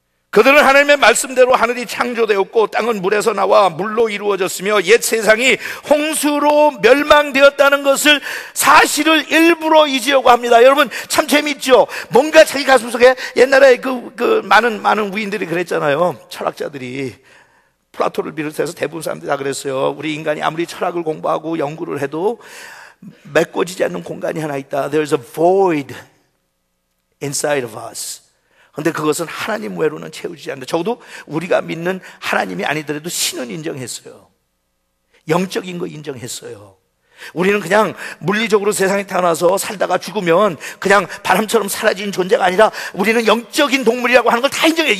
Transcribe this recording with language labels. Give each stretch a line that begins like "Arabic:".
Korean: 그들은 하나님의 말씀대로 하늘이 창조되었고 땅은 물에서 나와 물로 이루어졌으며 옛 세상이 홍수로 멸망되었다는 것을 사실을 일부러 잊으려고 합니다. 여러분 참 재밌죠? 뭔가 자기 가슴속에 옛날에 많은 우인들이 그랬잖아요. 철학자들이. 플라토를 비롯해서 대부분 사람들이 다 그랬어요. 우리 인간이 아무리 철학을 공부하고 연구를 해도 메꿔지지 않는 공간이 하나 있다.
English: There's a void inside of us.
Korean: 그런데 그것은 하나님 외로는 채우지 않는다. 적어도 우리가 믿는 하나님이 아니더라도 신은 인정했어요. 영적인 거 인정했어요. 우리는 그냥 물리적으로 세상에 태어나서 살다가 죽으면 그냥 바람처럼 사라진 존재가 아니라 우리는 영적인 동물이라고 하는 걸 다 인정해요.